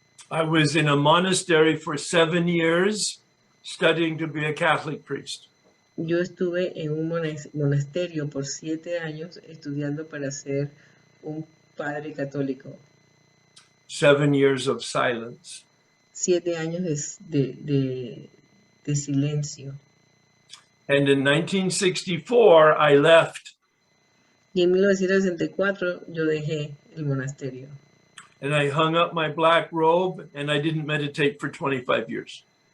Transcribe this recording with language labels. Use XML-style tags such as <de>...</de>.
<en>I was in a monastery for 7 years studying to be a Catholic priest.</en> <es>Yo estuve en un monasterio por 7 años estudiando para ser un padre católico.</es> <en>7 years of silence.</en> <es>7 años de silencio.</es> <en>And in 1964, I left</en> <es>Y en 1964 yo dejé el monasterio.</es> <en>and I hung up my black robe and I didn't meditate for 25 years.</en>